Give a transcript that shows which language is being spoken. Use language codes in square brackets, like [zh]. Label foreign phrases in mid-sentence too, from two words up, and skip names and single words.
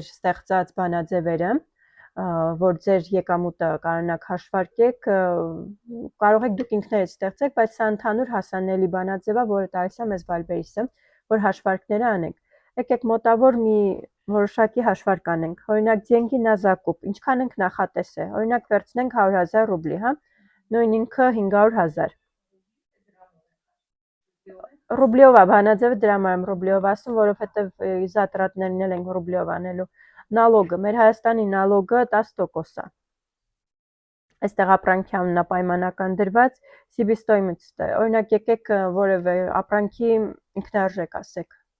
[hy] ստեղծած բանաձևերը, որ ձեր եկամուտը կարողանաք հաշվարկեք, կարող եք դուք ինքներդ ստեղծեք, բայց սա ընդհանուր հասանելի բանաձև է, որը տալիս է մեզ Վալբերիսը, որ հաշվարկները անենք։ Եկեք մոտավոր մի որոշակի հաշվարկ անենք։ Օրինակ [ru] деньги на закуп, [hy] ինչքան ենք նախատեսել։ Օրինակ վերցնենք 100,000 ռուբլի, հա։ Նույն ինքը 500,000։ Ռուբլիով է բանաձևը, դրա համար եմ ռուբլիով ասում, որովհետև զատրատներն էլ ենք ռուբլիով անելու։ Նալոգը, մեր Հայաստանի նալոգը 10% է։ Այստեղ ապրանքի անունն է պայմանական դրված, себестоимость, օրինակ եկեք որևէ ապրանքի ինքնարժեք ասեք։